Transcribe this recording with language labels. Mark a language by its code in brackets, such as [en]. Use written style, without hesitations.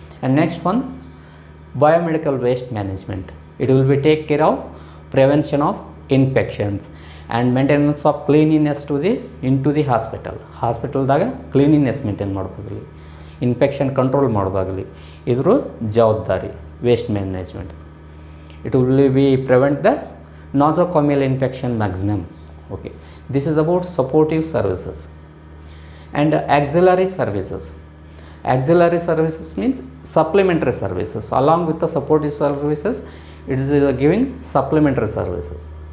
[en] And next one, biomedical waste management. It will be take care of prevention of infections and maintenance of cleanliness into the [kn] ಹಾಸ್ಪಿಟಲ್ದಾಗ cleanliness maintain ಮಾಡೋದಾಗಲಿ, infection control ಮಾಡೋದಾಗಲಿ ಇದ್ರ ಜವಾಬ್ದಾರಿ waste management. [en] It will be prevent the nosocomial infection maximum. Okay, this is about supportive services. And auxiliary services. Auxiliary services means supplementary services. Along with the supportive services, it is giving supplementary services.